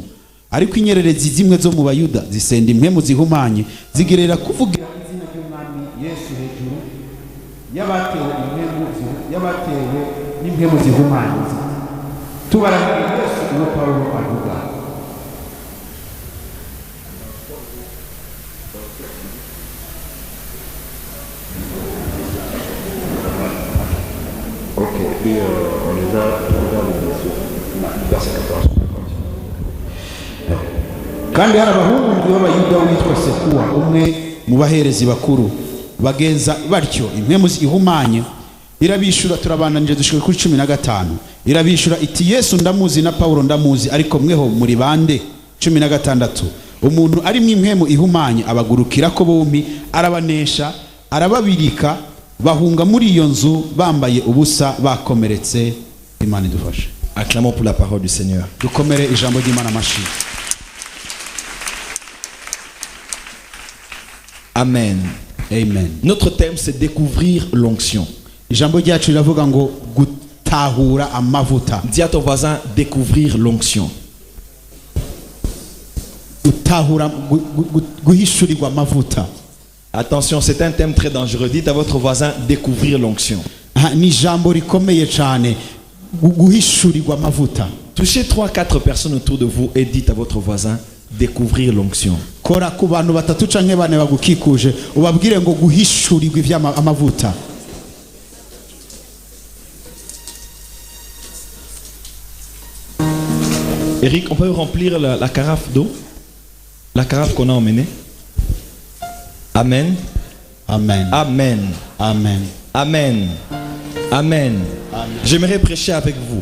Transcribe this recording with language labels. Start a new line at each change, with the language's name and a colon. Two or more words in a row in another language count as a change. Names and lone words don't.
Rundi: Ariko inyererezi zimwe zo mu Bayuda zisenda impwemu zihumanye zigerera kuvugira izina ry'Umwami Yesu hejuru yabatewe n'impwemu zihumanye. Tubarabira Yesu uwo Paulo avuga.
French: On les a dans les verset 14.
Rundi: Kandi hari abahungu b'Abayuda witwa Sekuwa umwe mu baherezi bakuru bagenza batyo impwemu ihumanye irabishura. Turabananije dushike kuri 15. Irabishura iti Yesu ndamuzi na Paulo ndamuzi, ariko mweho muri bande? 16. Umuntu ari mu impwemu ihumanye abagurukira ko bombi arabanesha arababirika bahunga muri iyo nzu bambaye ubusa bakomeretse. Imana idufashe.
French: Acclamons pour la parole du Seigneur.
Rundi: Dukomere ijambo ry'Imana mashi. Amen. Amen.
French: Notre thème c'est découvrir l'onction.
Rundi: Ijambo ryacu riravuga ngo gutahura amavuta.
French: Dis à ton voisin découvrir l'onction.
Rundi: Gutahura guhishurirwa amavuta.
French: Attention, c'est un thème très dangereux. Dites à votre voisin découvrir l'onction.
Rundi: ni ijambo rikomeye cyane guhishurirwa amavuta.
French: Touchez 3-4 personnes autour de vous et dites à votre voisin découvrir l'onction.
Rundi: Kora ku bantu batatu canke bane bagukikuje ubabwire ngo guhishurirwa ivy'amavuta.
French: Eric, on peut remplir la carafe d'eau? La carafe qu'on a emmenée. Amen. Amen. Amen. Amen. Amen. Amen. J'aimerais prêcher avec vous.